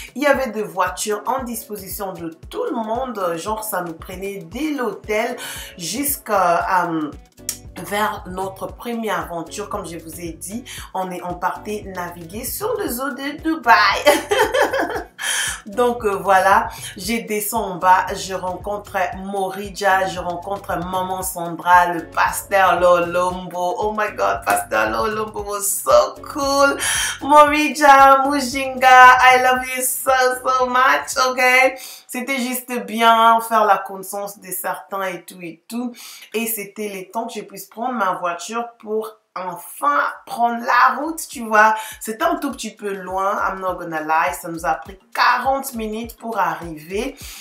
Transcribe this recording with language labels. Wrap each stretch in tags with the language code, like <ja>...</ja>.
<fr>Il y avait des voitures en disposition de tout le monde, genre ça nous prenait dès l'hôtel jusqu'à vers notre première aventure. Comme je vous ai dit, on partait naviguer sur les eaux de Dubaï. Donc voilà, j'ai descendu en bas, je rencontre Morija, je rencontre maman Sandra, le pasteur Lolombo.</fr> <en>Oh my god, pasteur Lolombo was so cool. Morija, Mujinga, I love you so much, ok?</en> <fr>C'était juste bien faire la connaissance de certains et tout. Et c'était le temps que je puisse prendre ma voiture pour enfin prendre la route, tu vois. C'était un tout petit peu loin,</fr> <en>I'm not gonna lie.</en> <fr>Ça nous a pris 40 minutes pour arriver.</fr>